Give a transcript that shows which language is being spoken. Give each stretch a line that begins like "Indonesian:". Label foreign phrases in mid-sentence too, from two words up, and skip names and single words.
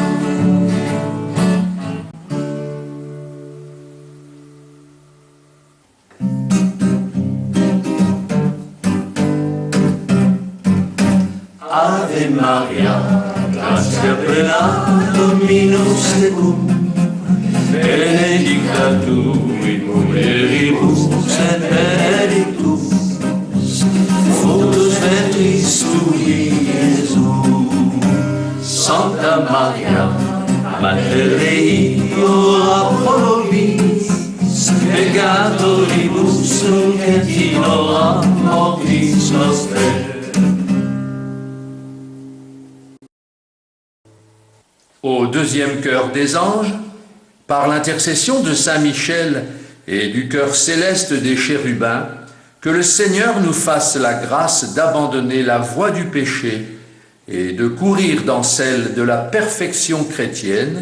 Latin: Ave Maria, gratia plena, Dominus tecum, benedicta tu in mulieribus, et benedictus fructus ventris tui, Iesus. Sancta Maria, Mater Dei, ora pro nobis peccatoribus, nunc et in hora mortis nostrae.
French: Au deuxième chœur des anges, par l'intercession de Saint Michel et du chœur céleste des chérubins, que le Seigneur nous fasse la grâce d'abandonner la voie du péché et de courir dans celle de la perfection chrétienne.